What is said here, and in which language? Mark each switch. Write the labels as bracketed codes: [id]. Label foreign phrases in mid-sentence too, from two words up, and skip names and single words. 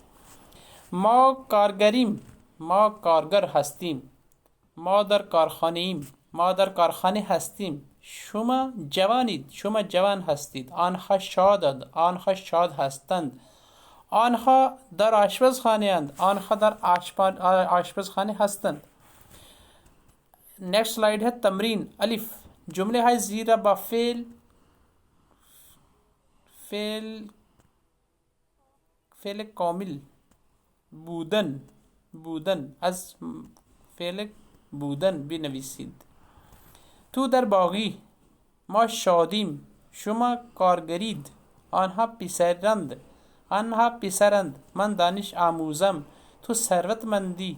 [fa] ما کارگریم، ما کارگر هستیم. ما در کارخانه ایم، ما در کارخانه هستیم. شما جوانید، شما جوان هستید. آنها شاد هستند. آنها در آشپزخانه اند. آنها در آشپزخانه هستند. [en] next slide [ur] ہے تمرین. الف۔ جملے ہے زیرا با فعل [fa] فعل کامل بودن از فعل بودن بنویسید. تو در باغی، ما شادیم، شما کارگرید. آنها پسرند، من دانش آموزم، تو ثروتمندی.